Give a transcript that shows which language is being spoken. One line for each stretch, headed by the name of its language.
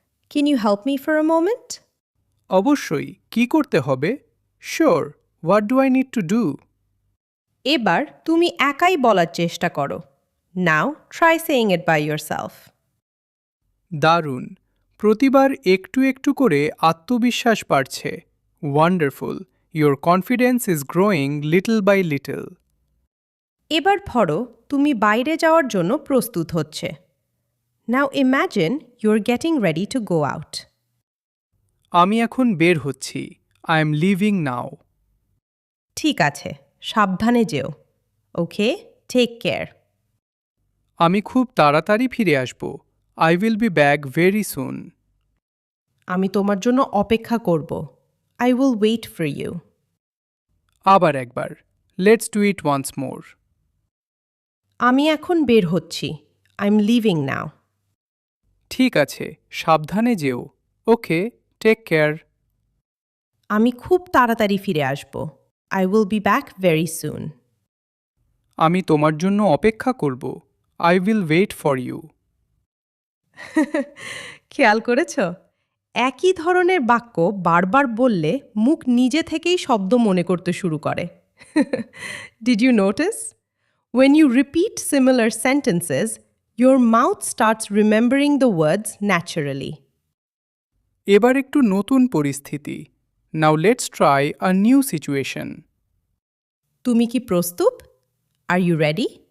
English: Can you help me for a moment?
Bangla: অবশ্যই, কি করতে হবে?
English: Sure, what do I need to do?
Bangla: এবার তুমি একাই বলার চেষ্টা করো।
English: Now try saying it by yourself.
Bangla: দারুণ, প্রতিবার একটু একটু করে আত্মবিশ্বাস বাড়ছে।
English: Wonderful, your confidence is growing little by little.
Bangla: এবার ধরো তুমি বাইরে যাওয়ার জন্য প্রস্তুত হচ্ছে।
English: Now imagine you're getting ready to go out.
Bangla: আমি এখন বের হচ্ছি।
English: I am leaving now.
Bangla: ঠিক আছে, সাবধানে যেও।
English: Okay, take care.
Bangla: আমি খুব তাড়াতাড়ি ফিরে আসব।
English: I will be back very soon.
Bangla: আমি তোমার জন্য অপেক্ষা করব।
English: I will wait for you.
Bangla: আবার একবার,
English: Let's do it once more.
Bangla: আমি এখন বের হচ্ছি।
English: I'm leaving now.
Bangla: ঠিক আছে, সাবধানে যেও।
English: Okay, take care.
Bangla: আমি খুব তাড়াতাড়ি ফিরে আসব।
English: I will be back very soon.
Bangla: আমি তোমার জন্য অপেক্ষা করব।
English: I will wait for you.
Bangla: খেয়াল করেছ? একই ধরনের বাক্য বারবার বললে মুখ নিজে থেকেই শব্দ মনে করতে শুরু করে।
English: Did you notice? When you repeat similar sentences, your mouth starts remembering the words naturally.
Bangla: এবার একটু নতুন পরিস্থিতি।
English: Now let's try a new situation.
Bangla: তুমি কি প্রস্তুত?
English: Are you ready?